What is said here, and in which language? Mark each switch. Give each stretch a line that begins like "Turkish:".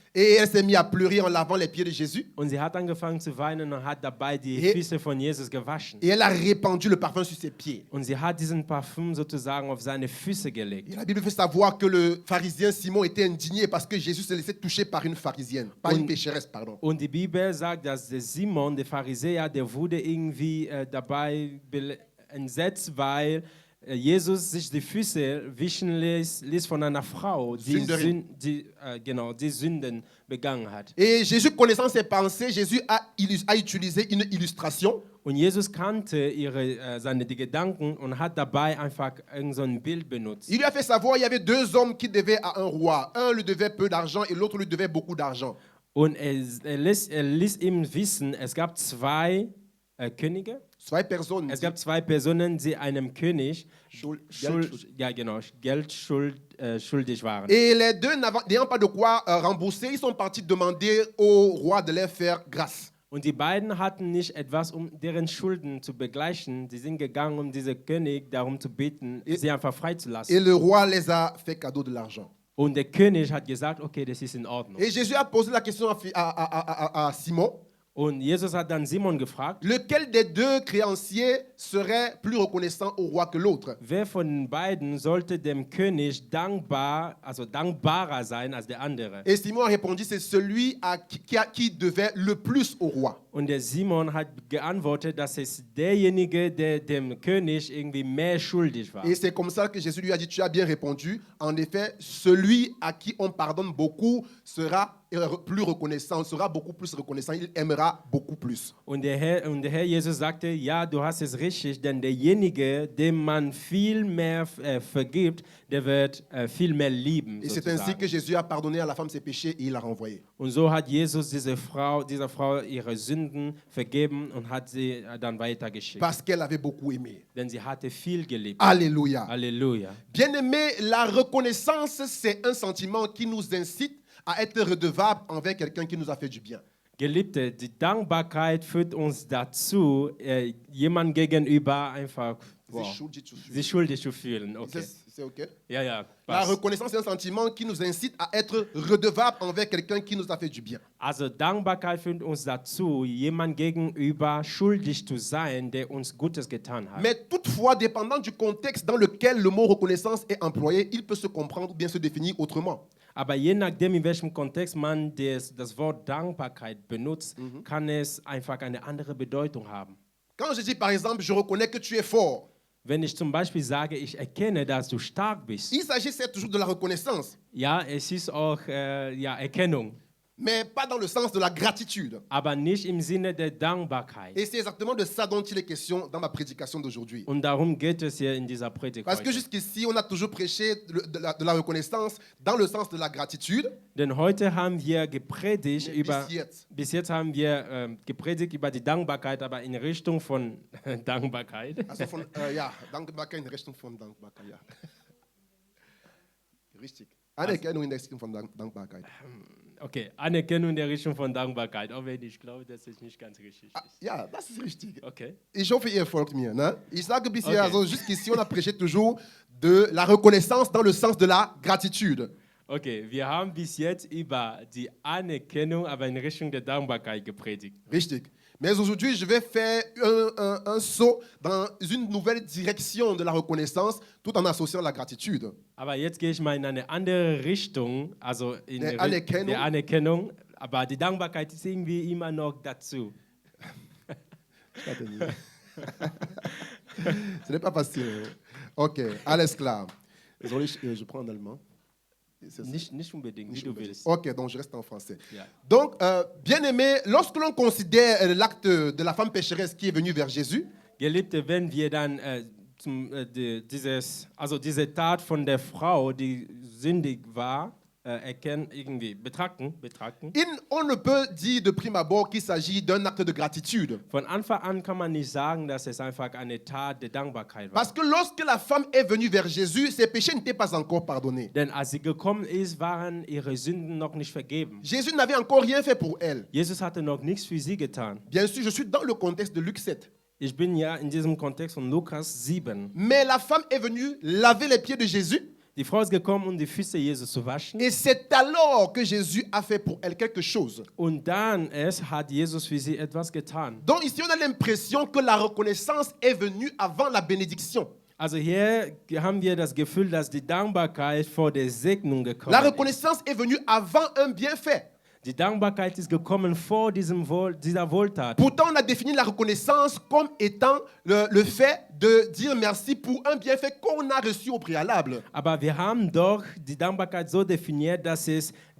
French: Et elle s'est mise à pleurer en lavant les pieds de Jésus.
German: und sie hat angefangen zu weinen und hat dabei die
French: Et-
German: Füße von Jesus gewaschen.
French: Et elle a répandu le parfum sur ses pieds.
German: Und sie hat diesen Parfum sozusagen auf seine Füße
French: Et
German: gelegt.
French: la Bible fait savoir que le pharisien Simon était indigné parce que Jésus se laissait toucher par une pharisienne, par une pécheresse, pardon.
German: Und die Bibel sagt, dass der Simon, der Pharisäer, der wurde irgendwie dabei entsetzt, weil Jesus sich die Füße wischen ließ von einer Frau, die, Sünderin. die Sünden begangen hat.
French: Et Jésus, connaissant ses pensées, Jésus a utilisé une illustration.
German: Und Jesus kannte seine Gedanken und hat dabei einfach irgend so ein Bild benutzt.
French: Il lui a fait savoir qu'il y avait deux hommes qui devaient à un roi. Un lui devait peu d'argent et l'autre lui devait beaucoup d'argent.
German: Und er ließ ihm wissen, es gab zwei Könige. Zwei Personnes. Es gab zwei Personen, die einem König Geld Geld schuldig waren.
French: Et les deux n'ayant pas de quoi rembourser, ils sont partis demander au roi de leur faire grâce.
German: Und die beiden hatten nicht etwas, um deren Schulden zu begleichen. Sie sind gegangen, um diesen König darum zu bitten, sie einfach freizulassen.
French: Et le roi les a fait cadeau de l'argent.
German: Und der König hat gesagt, okay, das ist in Ordnung.
French: Et Jésus a posé la question à Simon.
German: Und Jesus hat dann Simon gefragt,
French: Lequel des deux créanciers serait plus reconnaissant au roi que l'autre?
German: Wer von den beiden sollte dem König dankbarer sein als der andere?
French: Et Simon a répondu, c'est celui qui devait le plus au roi.
German: Und der Simon hat geantwortet, dass es derjenige, der dem König irgendwie mehr schuldig war.
French: Et c'est comme ça que Jésus lui a dit, tu as bien répondu. En effet, celui à qui on pardonne beaucoup sera plus reconnaissant, sera beaucoup plus reconnaissant, il aimera beaucoup plus.
German: Und der Herr Jesus sagte, ja, du hast es richtig, denn derjenige, dem man viel mehr vergibt, der wird viel mehr lieben.
French: Et c'est ainsi
German: Sozusagen.
French: que Jésus a pardonné à la femme ses péchés et il l'a renvoyée.
German: Und so hat Jesus dieser Frau ihre Sünden vergeben und hat sie dann weitergeschickt.
French: Parce qu'elle avait beaucoup aimé.
German: Denn sie hatte viel geliebt.
French: Alléluia.
German: Halleluja.
French: Bien-aimé, la reconnaissance, c'est un sentiment qui nous incite à être redevable envers quelqu'un qui nous a fait du bien.
German: Geliebte, die Dankbarkeit führt uns dazu, jemand gegenüber einfach sich schuldig zu fühlen. Okay.
French: C'est OK?
German: Ja, ja.
French: La
German: Passt.
French: reconnaissance, c'est un sentiment qui nous incite à être redevable envers quelqu'un qui nous a fait du bien.
German: Also Dankbarkeit führt uns dazu, jemand gegenüber schuldig zu sein, der uns Gutes getan hat.
French: Mais toutefois, dépendant du contexte dans lequel le mot reconnaissance est employé, il peut se comprendre ou bien se définir autrement.
German: Aber je nachdem, in welchem Kontext man das Wort Dankbarkeit benutzt, kann es einfach eine andere Bedeutung haben.
French: Quand je dis par exemple, je reconnais que tu es fort,
German: Wenn ich zum Beispiel sage, ich erkenne, dass du stark bist,
French: il s'agissait toujours de la reconnaissance,
German: ja, es ist auch Erkennung,
French: mais pas dans le sens de la gratitude.
German: aber nicht im Sinne der Dankbarkeit.
French: Et c'est exactement de ça dont il est question dans ma prédication d'aujourd'hui.
German: Und darum geht es hier in dieser Predigt
French: Parce que
German: heute.
French: jusqu'ici, on a toujours prêché de la reconnaissance dans le sens de la gratitude.
German: Denn heute haben wir gepredigt Bis bis jetzt haben wir gepredigt über die Dankbarkeit, aber in Richtung von Dankbarkeit. Also von, ja, Dankbarkeit in Richtung von Dankbarkeit, ja. Richtig. Anerkennung in Richtung von Dankbarkeit. Okay, Anerkennung in der Richtung von Dankbarkeit, auch wenn ich glaube, dass es nicht ganz richtig Ah, ist. ja, das ist richtig. Okay. Ich hoffe, ihr folgt mir. Ne? Ich sage bisher, Okay.
French: also jusqu'ici, on a prêché toujours de la reconnaissance dans le sens de la gratitude.
German: Okay, wir haben bis jetzt über die Anerkennung, aber in Richtung der Dankbarkeit gepredigt. Richtig.
French: Mais aujourd'hui, je vais faire un saut dans une nouvelle direction de la reconnaissance tout en associant la gratitude.
German: Aber jetzt gehe ich mal in eine andere Richtung, also in Der Anerkennung. der Anerkennung, aber die Dankbarkeit ist irgendwie immer noch dazu.
French: Ce n'est pas facile. Ok,
German: alles klar.
French: Désolé, je prends en allemand.
German: Nicht unbedingt, wie du willst.
French: Ok, donc je reste en français.
German: Ja.
French: Donc, bien-aimé, lorsque l'on considère l'acte de la femme pécheresse qui est venue vers Jésus,
German: Geliebte, wenn wir dann diese Tat von der Frau, die sündig war, betrachten,
French: on ne peut dire de prime abord qu'il s'agit d'un acte de gratitude.
German: von Anfang an kann man nicht sagen, dass es einfach eine Tat der Dankbarkeit war.
French: Parce que lorsque la femme est venue vers Jésus, ses péchés n'étaient pas encore pardonnés.
German: Denn als sie gekommen ist, waren ihre Sünden noch nicht vergeben.
French: Jésus n'avait encore rien fait pour elle.
German: Jesus hatte noch nichts für sie getan.
French: Bien sûr, je suis dans le contexte de Luc 7.
German: Ich bin ja in diesem Kontext von Lukas 7.
French: Mais la femme est venue laver les pieds de Jésus.
German: Die Frau ist gekommen, um die Füße Jesus zu waschen.
French: Et c'est alors que Jésus a fait pour elle quelque chose.
German: Und dann erst hat Jesus für sie etwas getan.
French: Donc ici, on a l'impression que la reconnaissance est venue avant la bénédiction.
German: Also hier haben wir das Gefühl, dass die Dankbarkeit vor der Segnung gekommen
French: La
German: ist.
French: reconnaissance est venue avant un bienfait.
German: Die Dankbarkeit ist gekommen vor dieser Wohltat.
French: Pourtant, on a défini la reconnaissance comme étant le fait de dire merci pour un bienfait qu'on a reçu au préalable.
German: Aber wir haben doch die Dankbarkeit so definiert, dass es